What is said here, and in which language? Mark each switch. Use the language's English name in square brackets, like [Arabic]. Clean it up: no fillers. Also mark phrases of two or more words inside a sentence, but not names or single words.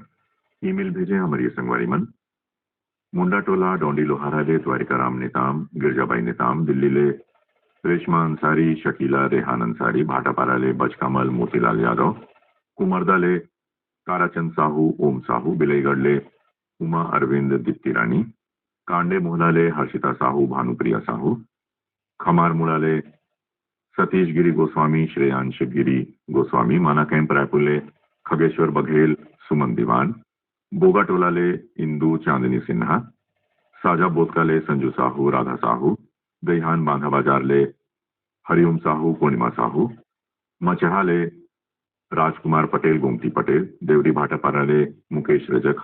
[Chhattisgarhi] ईमेल भेजे हमारी संगवारी मन मुंडा टोला डोंडी लोहारा ले द्वारिका राम नेताम गिरजाबाई नेताम दिल्ली ले रेशमा अंसारी, शकीला रेहान अंसारी, भाटापाराले बचकामल मोतीलाल यादव, कुमरदाले काराचंद साहू, ओम साहू, बिलईगढ़ले उमा अरविंद दीप्ति रानी, कांडे मोहलाले हर्षिता साहू, भानुप्रिया साहू, खमारमुड़ाले सतीश गिरी गोस्वामी, श्रेयांश गिरी गोस्वामी, माना कैंप रायपुरले खगेश्वर बघेल, सुमन दीवान, बोगाटोलाले इंदू चांदनी सिन्हा, साजा बोतकाले संजू साहू, राधा साहू, गईहान बांधा बाजारले हरिओम साहू, पूर्णिमा साहू, मचहाले राजकुमार पटेल, गोमती पटेल, देवरी भाटापाराले मुकेश रजक,